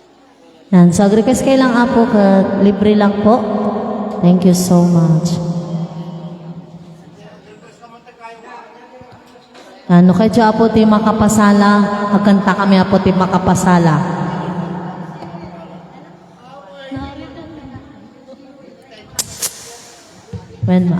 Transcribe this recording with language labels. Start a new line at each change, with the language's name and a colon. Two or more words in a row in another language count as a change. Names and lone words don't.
Filipino: Yan, so request kayo lang apo, libre lang po.
English: Thank you so much.
Iloko: Ano kay apo ti makapasala, agkanta kami apo ti makapasala.
English: When ma?